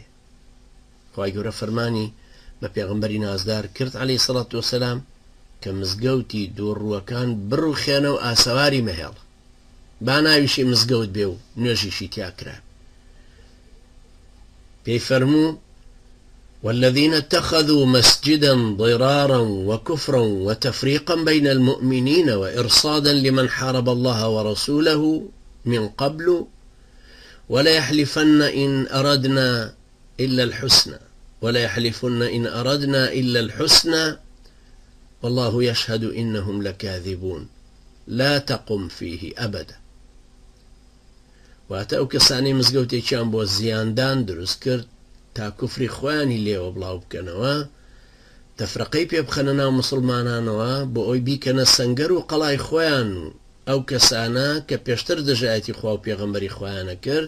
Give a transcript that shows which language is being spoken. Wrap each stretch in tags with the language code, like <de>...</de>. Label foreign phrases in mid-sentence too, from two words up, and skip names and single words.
<ckb>خوای گەورە فەرمانی بە پێغەمبەری نازدار کرد</ckb> <ar>عەلەیهی سەڵات وسەلام</ar> <ckb>کە مزگەوتی دووڕووەکان بڕوخێنە و ئاسەواری مەهێڵ، با ناویشی مزگەوت بێ و نوێژیشی تیا کرا. پێی فەرموو:</ckb> <ar>والذين اتخذوا مسجدا ضرارا وكفرا وتفريقا بين المؤمنين وإرصادا لمن حارب الله ورسوله من قبل وليحلفن إن أردنا إلا الحسنى والله يشهد إنهم لكاذبون لا تقم فيه أبدا.</ar> <ckb>واتەو کەسانی مزگەوتێکیان بۆ زیاندان دروست کرد تا کوفری خۆیانی لێوە بڵاو بکەنەوە، تەفرەقەی پێ بخەنە ناو مسڵمانانەوە بۆ ئەوی بیکەنە سەنگەر و قەڵای خۆیان و ئەو کەسانە کە پێشتر دژایەتی خوا و پێغەمبەری خۆیانە کرد.</ckb>